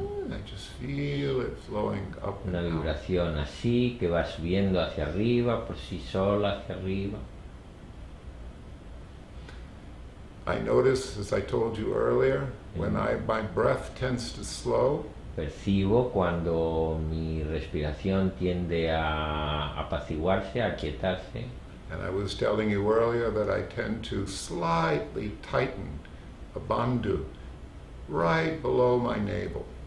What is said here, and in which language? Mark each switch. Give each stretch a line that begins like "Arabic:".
English: I just feel it flowing up
Spanish: una
English: and out.
Spanish: vibración así que va subiendo hacia arriba, por sí sola hacia arriba.
English: I notice, as I told you earlier, when my breath tends to slow,
Spanish: Percibo cuando mi respiración tiende a apaciguarse, a aquietarse.
English: and I was telling you earlier that I tend to slightly tighten a bandhu right below my navel.